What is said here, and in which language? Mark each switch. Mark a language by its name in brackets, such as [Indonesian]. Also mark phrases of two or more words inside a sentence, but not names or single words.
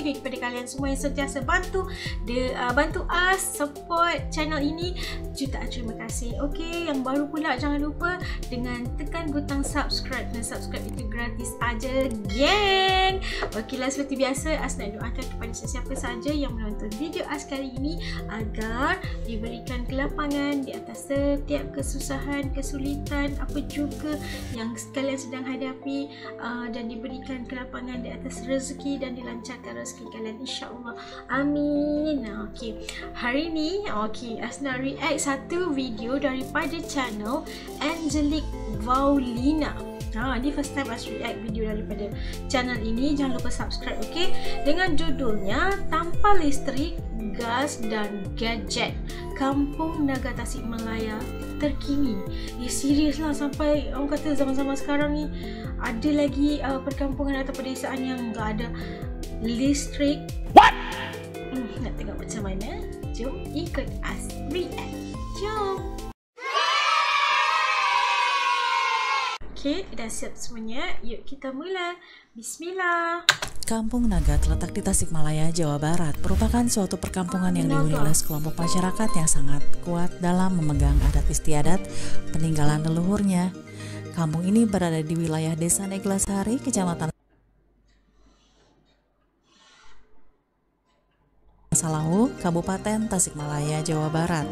[Malay] Kepada kalian semua yang sentiasa bantu us support channel ini, jutaan terima kasih. Okey, yang baru pula jangan lupa dengan tekan butang subscribe, dan subscribe itu gratis aja, geng. Okeylah, seperti biasa As nak doakan kepada sesiapa saja yang menonton video As kali ini agar diberikan kelapangan di atas setiap kesusahan, kesulitan, apa juga yang kalian sedang hadapi, dan diberikan kelapangan di atas rezeki dan dilancarkan rezeki kalian, [Arabic] insya-Allah. [Malay] Amin. Okey. Hari ni As nak react satu video daripada channel Angelique Vaulina. Ni [English] first time [Malay] As react video daripada channel ini. Jangan lupa subscribe, okey? Dengan judulnya Tanpa Listrik, Gas dan Gadget, Kampung Naga Tasikmalaya terkini. Serius lah, sampai orang kata zaman-zaman sekarang ni ada lagi perkampungan atau pedesaan yang enggak ada listrik. What? Nak tengok macam mana? Jom ikut As react. Jom. Okey, dah siap semuanya. Yuk kita mula. Bismillah. [Indonesian] Kampung Naga terletak di Tasikmalaya, Jawa Barat, merupakan suatu perkampungan yang dihuni oleh sekelompok masyarakat yang sangat kuat dalam memegang adat istiadat peninggalan leluhurnya. Kampung ini berada di wilayah Desa Neglasari, Kecamatan Salahu, Kabupaten Tasikmalaya, Jawa Barat.